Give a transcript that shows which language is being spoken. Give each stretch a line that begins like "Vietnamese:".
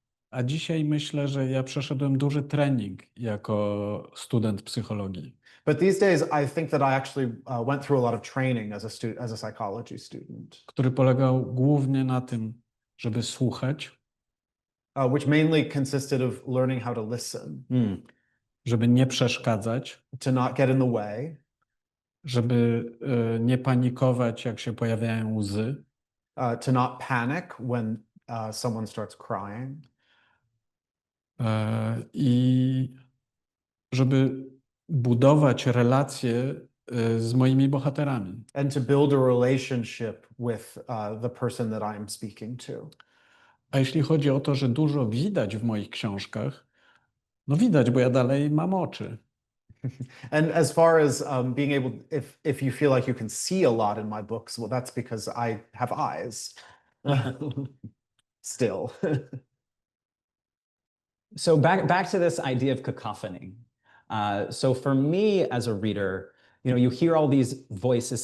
Polish: A dzisiaj myślę, że ja przeszedłem duży trening jako student psychologii.
English: But these days, I think that I actually went through a lot of training as a psychology student.
Polish: Który polegał głównie na tym, żeby słuchać.
English: Which mainly consisted of learning how to listen.
Polish: Żeby nie przeszkadzać.
English: To not get in the way.
Polish: Żeby nie panikować, jak się pojawiają łzy.
English: To not panic when someone starts crying.
Polish: I żeby budować relacje z moimi bohaterami.
English: And to build a relationship with the person that I am speaking to.
Polish: A jeśli chodzi o to, że dużo widać w moich książkach, No widać, bo ja dalej mam oczy.
English: And as far as being able, if you feel like you can see a lot in my books, well, that's because I have eyes. Still. So back to this idea of cacophony. So for me as a reader, you hear all these voices.